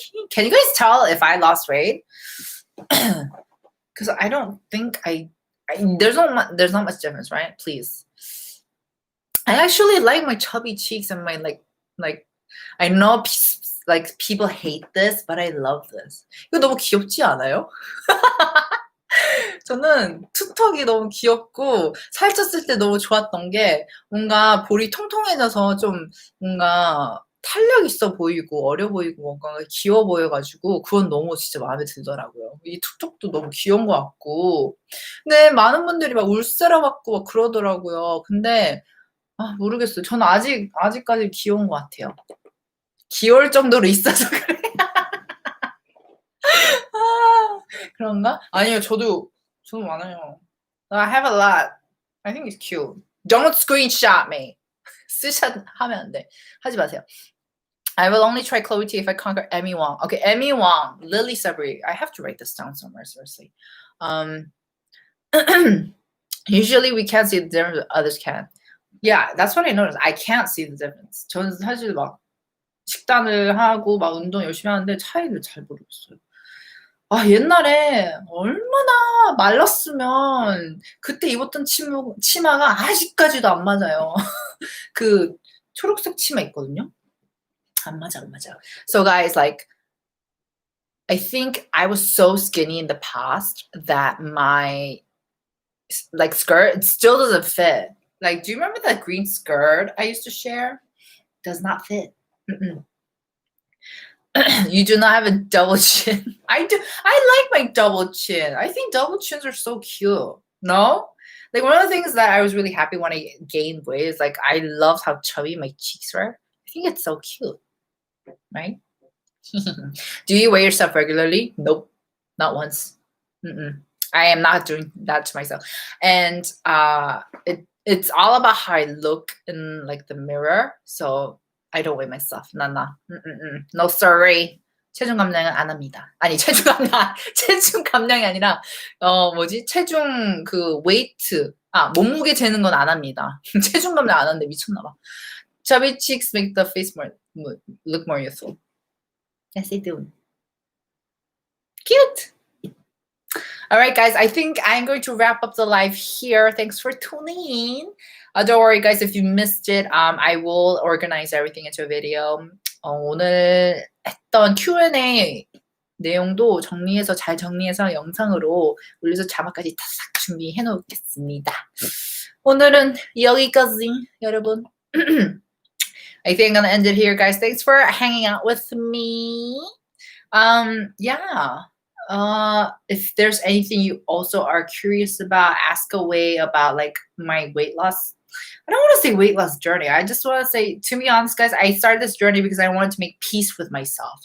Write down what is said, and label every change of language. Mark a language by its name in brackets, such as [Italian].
[English] Can you guys tell if I lost weight? Because I don't think there's not much difference, right? Please. I actually like my chubby cheeks and my like I know like people hate this, but I love this. [Korean] 이거 너무 귀엽지 않아요? 저는 투턱이 너무 귀엽고 살쪘을 때 너무 좋았던 게 뭔가 볼이 통통해져서 좀 뭔가 탄력 있어 보이고 어려 보이고 뭔가 귀여워 보여가지고 그건 너무 진짜 마음에 들더라고요. 이 툭툭도 너무 귀여운 것 같고 근데 많은 분들이 막 울세라 받고 막 그러더라고요. 근데 모르겠어요. 저는 아직까지 귀여운 것 같아요. 귀여울 정도로 있어서 그래. 그런가? 아니요, 저도 많아요. [English] I have a lot. I think it's cute. Don't screenshot me. [Korean] 스샷 하면 안 돼. 하지 마세요. [English] I will only try Chloe T if I conquer Emmy Wong. Okay, Emmy Wong, Lily Sabri. I have to write this down somewhere, seriously. Usually we can't see the difference, others can. Yeah, that's what I noticed. I can't see the difference. [Korean] 저는 사실 막 식단을 하고 막 운동 열심히 하는데 차이를 잘 모르겠어요. 옛날에 얼마나 말랐으면 그때 입었던 치마가 아직까지도 안 맞아요. 그 초록색 치마 있거든요. 안 맞아. [English] So guys, like I think I was so skinny in the past that my like skirt it still doesn't fit. Like, do you remember that green skirt I used to share? Does not fit. You do not have a double chin. I do. I like my double chin. I think double chins are so cute. No? Like one of the things that I was really happy when I gained weight is like I loved how chubby my cheeks were. I think it's so cute. Right? Do you weigh yourself regularly? Nope. Not once. I am not doing that to myself. And it's all about how I look in like the mirror. So I don't weigh myself. No. No sorry. [Korean] 체중 감량은 안 합니다. 아니 체중 감량이 아니라 체중 그 웨이트 몸무게 재는 건 안 합니다. 체중 감량 안 하는데 미쳤나 봐. [English] Chubby cheeks make the face look more youthful. Yes, they do. Cute. All right, guys, I think I'm going to wrap up the live here. Thanks for tuning in. Don't worry, guys, if you missed it, I will organize everything into a video. [Korean] 오늘 했던 Q&A 내용도 잘 정리해서 영상으로 올려서 자막까지 다 싹 준비해 놓겠습니다. 오늘은 여기까지, 여러분. [English] I think I'm gonna end it here, guys. Thanks for hanging out with me. Yeah. If there's anything you also are curious about, ask away about like my weight loss. I don't want to say weight loss journey. I just want to say, to be honest, guys, I started this journey because I wanted to make peace with myself.